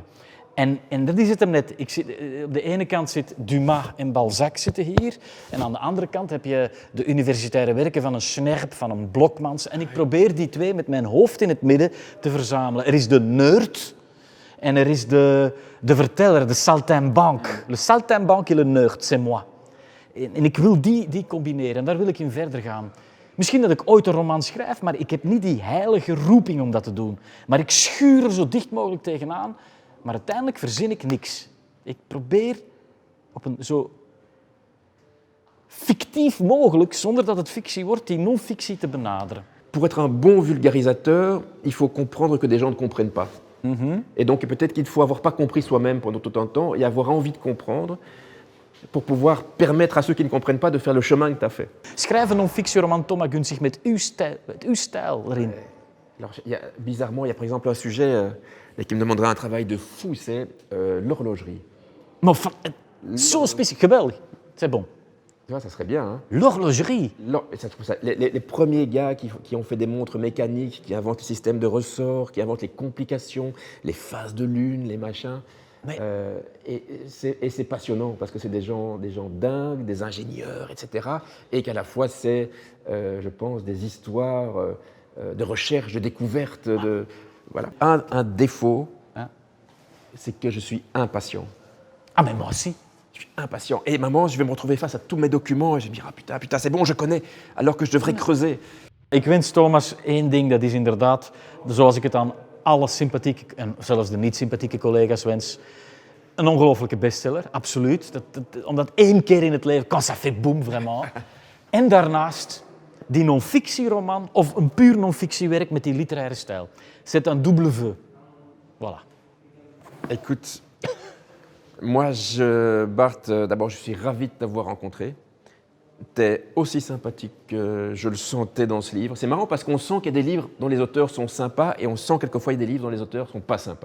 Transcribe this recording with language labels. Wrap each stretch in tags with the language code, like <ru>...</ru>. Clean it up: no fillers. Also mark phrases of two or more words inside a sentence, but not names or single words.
<nl>En dat is het hem net. Op de ene kant zit Dumas en Balzac zitten hier, en aan de andere kant heb je de universitaire werken van een Snerp, van een Blokmans. En ik probeer die twee met mijn hoofd in het midden te verzamelen. Er is de nerd en er is de verteller, de saltimbanque.</nl> <fr>Le saltimbanque et le nerd, c'est moi.</fr> <nl>En ik wil die combineren en daar wil ik in verder gaan. Misschien dat ik ooit een roman schrijf, maar ik heb niet die heilige roeping om dat te doen. Maar ik schuur er zo dicht mogelijk tegenaan, maar uiteindelijk verzin ik niks. Ik probeer op een zo fictief mogelijk, zonder dat het fictie wordt, die non-fictie te benaderen.</nl> <fr>Pour être un bon vulgarisateur, il faut comprendre que des gens ne comprennent pas. Et donc peut-être qu'il faut avoir pas compris soi-même pendant tout un temps et avoir envie de comprendre pour pouvoir permettre à ceux qui ne comprennent pas de faire le chemin que tu as fait.</fr> <nl>Schrijf een non-fictieroman, Thomas Gunzig, met uw stijl erin.</nl> <fr>Alors, bizarrement, il y a par exemple un sujet qui me demanderait un travail de fou, c'est l'horlogerie.</fr> <nl>Maar zo specifiek, geweldig.</nl> <fr>C'est bon. Tu vois, ça serait bien. Hein? L'horlogerie. Les premiers gars qui ont fait des montres mécaniques, qui inventent les systèmes de ressorts, qui inventent les complications, les phases de lune, les machins. Et c'est passionnant parce que c'est des gens dingues, des ingénieurs, etc. Et qu'à la fois c'est, je pense, des histoires de recherche, de découverte. Voilà. Un défaut, c'est que je suis impatient. Ah, mais moi aussi. Je suis impatient. Et maman, je vais me retrouver face à tous mes documents et je vais me dire, ah putain, c'est bon, je connais, alors que je devrais creuser.</fr> <nl>Ik wens Thomas één ding, dat is inderdaad, zoals ik het aan alle sympathieke en zelfs de niet-sympathieke collega's wens, een ongelofelijke bestseller, absoluut. Omdat één keer in het leven,</nl> <fr>quand ça fait boum, vraiment.</fr> <nl>En daarnaast die non-fictieroman of een puur non-fictiewerk met die literaire stijl.</nl> <fr>C'est un double vœu. Voilà. Écoute, moi, Bart, d'abord, je suis ravi de t'avoir rencontré. t'es aussi sympathique que je le sentais dans ce livre. C'est marrant parce qu'on sent qu'il y a des livres dont les auteurs sont sympas et on sent quelquefois il y a des livres dont les auteurs sont pas sympas.</fr>